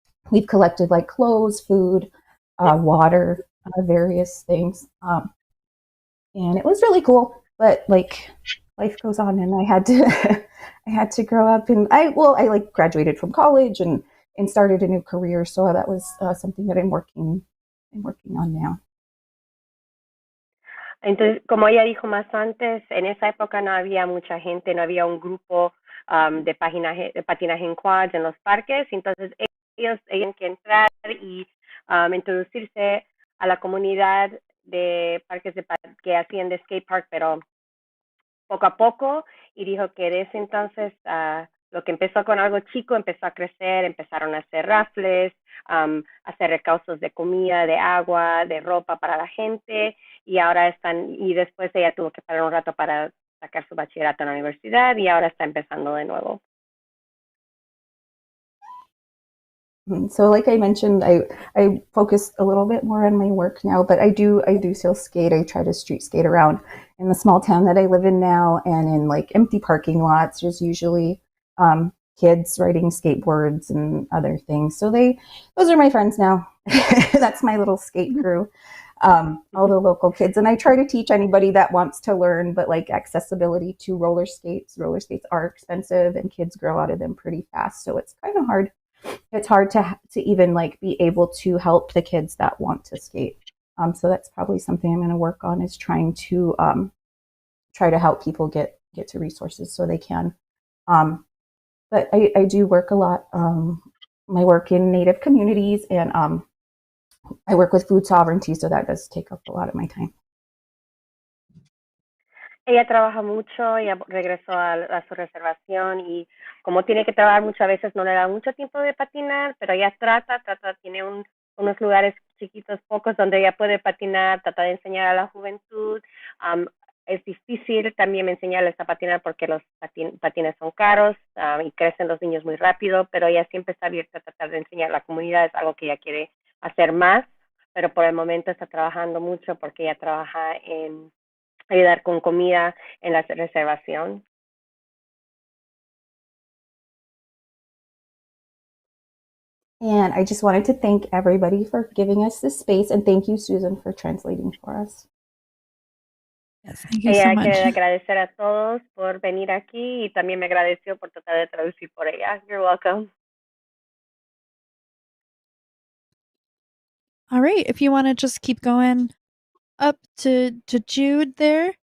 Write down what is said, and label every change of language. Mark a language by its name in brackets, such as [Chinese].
[English] We've collected clothes, food, water, various things, and it was really cool. But life goes on, and I had to I had to grow up, and I graduated from college and started a new career. So that was something that I'm working on now. [Spanish] Entonces, como ella dijo más antes, en esa época no había mucha gente, no había un grupo de patinaje en quads en los parques. Entonces ellos tienen que entrar y introducirse a la comunidad de parques que hacían de skate park, pero poco a poco, y dijo que desde entonces lo que empezó con algo chico empezó a crecer, empezaron a hacer rafles, hacer recausos de comida, de agua, de ropa para la gente, y ahora y después ella tuvo que parar un rato para sacar su bachillerato en la universidad y ahora está empezando de nuevo. [English] So like I mentioned, I focus a little bit more on my work now, but I do still skate. I try to street skate around in the small town that I live in now, and in like empty parking lots, there's usually kids riding skateboards and other things. So those are my friends now. That's my little skate crew. All the local kids, and I try to teach anybody that wants to learn, but like accessibility to roller skates. Roller skates are expensive, and kids grow out of them pretty fast, so it's kind of hard. It's hard to even like be able to help the kids that want to skate. So that's probably something I'm going to work on, is trying to try to help people get to resources so they can. But I do work a lot. I work in Native communities, and I work with food sovereignty, so that does take up a lot of my time. [Spanish] Ella trabaja mucho, ella regresó a su reservación y como tiene que trabajar muchas veces no le da mucho tiempo de patinar, pero ella trata, tiene unos lugares chiquitos, pocos, donde ella puede patinar, trata de enseñar a la juventud. Es difícil también enseñarles a patinar porque los patines son caros y crecen los niños muy rápido, pero ella siempre está abierta a tratar de enseñar a la comunidad, es algo que ella quiere hacer más, pero por el momento está trabajando mucho porque ella trabaja en ayudar con comida en la reservación. [English] And I just wanted to thank everybody for giving us this space, and thank you, Susan, for translating for us. Yes, thank you so much. [Spanish] Quiere agradecer a todos por venir aquí y también me agradeció por tratar de traducir por ella. [English] You're welcome. All right, if you want to just keep going up to Jude there.